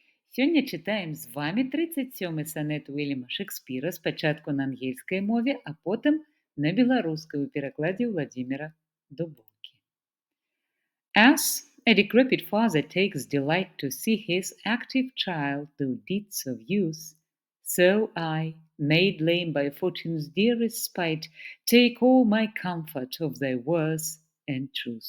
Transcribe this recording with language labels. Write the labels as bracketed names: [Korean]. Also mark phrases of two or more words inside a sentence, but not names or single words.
[Belarusian] Сёння чытаем з вами 37-й санет Уільяма Шекспіра спачатку на ангельскай мове, а потым на беларускай у перакладзе Владзіміра Дубоўкі. [English] As a decrepit father takes delight to see his active child do deeds of use, so I, made lame by fortune's dearest spite, take all my comfort of thy worth and truth.